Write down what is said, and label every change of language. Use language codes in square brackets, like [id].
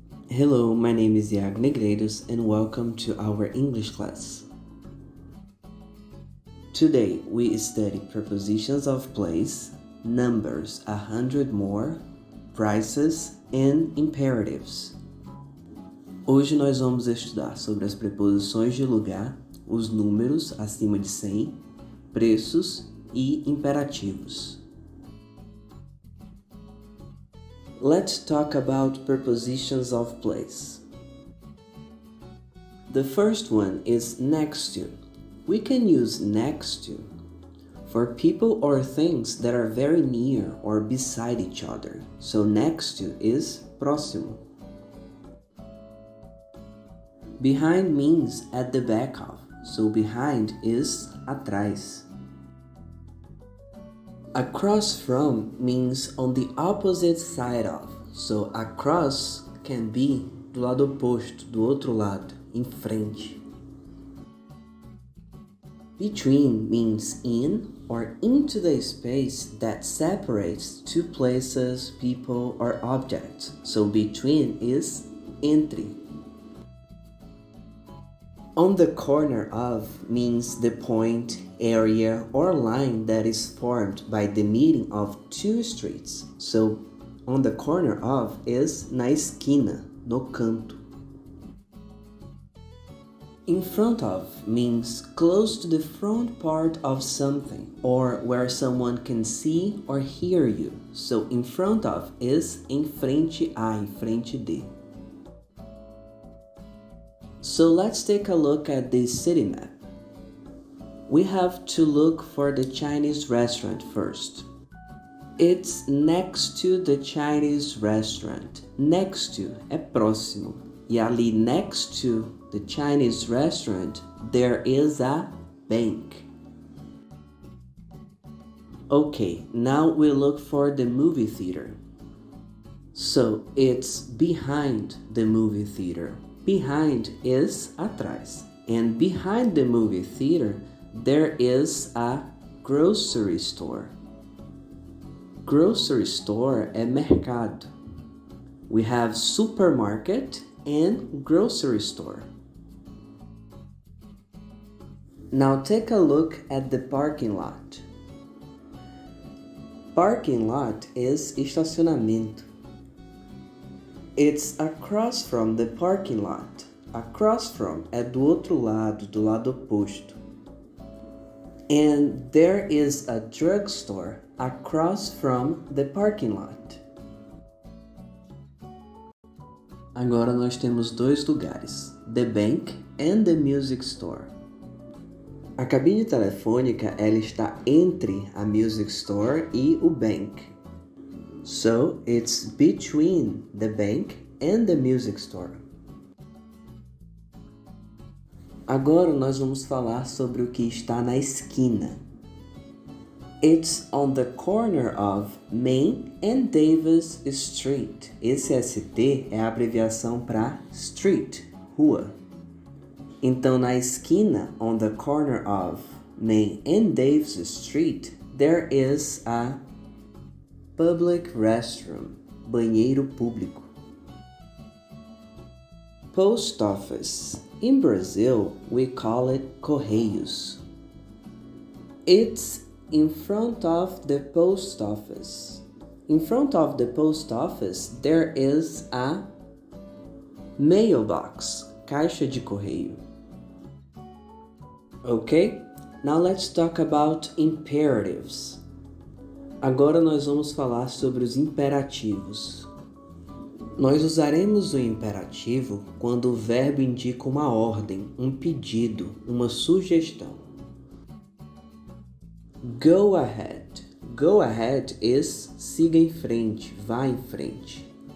[en] Hello, my name is Hiago and welcome to our English class. Today we study prepositions of place, numbers 100 more, prices and imperatives. [pt] Hoje nós vamos estudar sobre as preposições de lugar, os números acima de 100, preços e imperativos. [en] Let's talk about prepositions of place. The first one is next to. We can use next to for people or things that are very near or beside each other. So next to is [pt] próximo. [en] Behind means at the back of. So behind is [pt] atrás. [en] Across from means on the opposite side of. So across can be [pt] do lado oposto, do outro lado, em frente. [en] Between means in or into the space that separates two places, people, or objects. So between is [pt] entre. [en] On the corner of means the point, area, or line that is formed by the meeting of two streets. So, on the corner of is [pt] na esquina, no canto. [en] In front of means close to the front part of something, or where someone can see or hear you. So, in front of is [pt] em frente a, em frente de. [en] So let's take a look at this city map. We have to look for the Chinese restaurant first. It's next to the Chinese restaurant. Next to [pt] é próximo. E ali [en] next to the Chinese restaurant, there is a bank. Okay, now we look for the movie theater. So it's behind the movie theater. Behind is [pt] atrás. [en] And behind the movie theater, there is a grocery store. Grocery store [pt] é mercado. [en] We have supermarket and grocery store. Now take a look at the parking lot. Parking lot is [pt] estacionamento. [en] It's across from the parking lot. Across from [pt] é do outro lado, do lado oposto. [en] And there is a drugstore across from the parking lot. [pt] Agora nós temos dois lugares, the bank and the music store. A cabine telefônica ela está entre a [en] music store [pt] e o bank. [en] So, it's between the bank and the music store. [pt] Agora nós vamos falar sobre o que está na esquina. [en] It's on the corner of Main and Davis Street. [pt] Esse ST é a abreviação para street, rua. Então, na esquina, [en] on the corner of Main and Davis Street, there is a public restroom, [pt] banheiro público. [en] Post office. In Brazil, we call it Correios. It's in front of the post office. In front of the post office, there is a mailbox, [pt] caixa de correio. [en] Okay, now let's talk about imperatives. [pt] Agora nós vamos falar sobre os imperativos. Nós usaremos o imperativo quando o verbo indica uma ordem, um pedido, uma sugestão. [en] Go ahead. Go ahead is [pt] siga em frente, vá em frente.